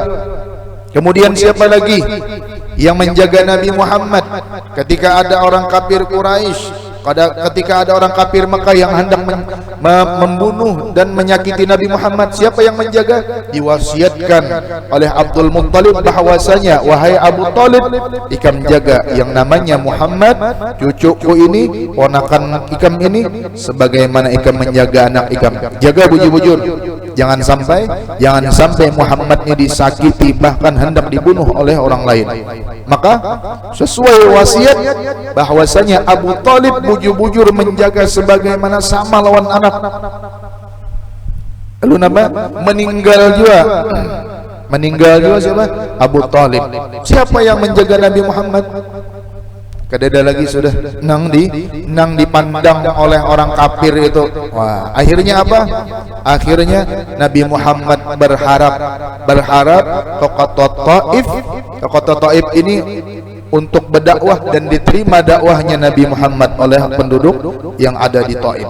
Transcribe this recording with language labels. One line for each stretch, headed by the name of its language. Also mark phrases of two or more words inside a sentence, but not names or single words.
Indonesian: Kemudian siapa lagi yang menjaga Nabi Muhammad ketika ada orang kafir Quraisy, ketika ada orang kafir Mekah yang hendak membunuh dan menyakiti Nabi Muhammad? Siapa yang menjaga? Diwasiatkan oleh Abdul Muttalib bahwasanya, wahai Abu Talib,
Banjar: ikam jaga yang namanya Muhammad, cucuku ini, ponakan ikam ini, sebagaimana ikam menjaga anak ikam.
Indonesian: Jaga bujur-bujur, jangan sampai Muhammad ini disakiti, bahkan hendak dibunuh oleh orang lain. Maka sesuai wasiat bahwasanya Abu Talib bujur-bujur menjaga sebagaimana sama lawan anak. Lalu meninggal juga siapa? Abu Talib. Siapa yang menjaga Nabi Muhammad?
Banjar: Kadada lagi sudah nang dipandang oleh orang kafir itu.
Indonesian: Wah, akhirnya apa? Akhirnya Nabi Muhammad berharap ke kota Taif ini untuk berdakwah dan diterima dakwahnya Nabi Muhammad oleh penduduk yang ada di Taif.